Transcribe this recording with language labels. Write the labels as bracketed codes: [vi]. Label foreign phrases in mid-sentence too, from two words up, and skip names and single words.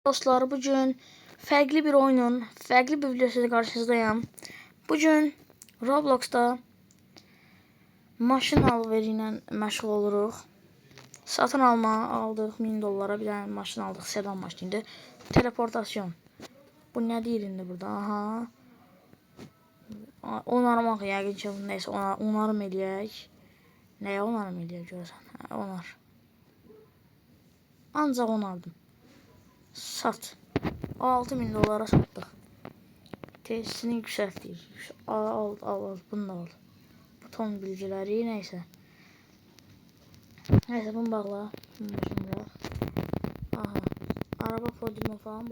[tr] Dostlar, bugün farklı bir oyunun, farklı bir videosuyla karşınızdayım. [az] Bugün Roblox'ta maşın alveriyle məşğul oluruq. Satın aldıq $1000, [tr] bir tane [az] maşın aldıq, sedan maşınıydı. Teleportasyon. Bu nə deyir indi burada? Aha. Onarmaq yəqin ki, neysə onarım eləyək. Nəyə onarım eləyək görəsən? Hə, onar. Ancaq onardım. [tr] Sat. $6000 sattık. Tesisini yükseltdik. Al. Bunu da al. Buton bilgileri neyse. Neyse bunu bağla. Bunu başım bırak. Aha. Araba podyumu falan.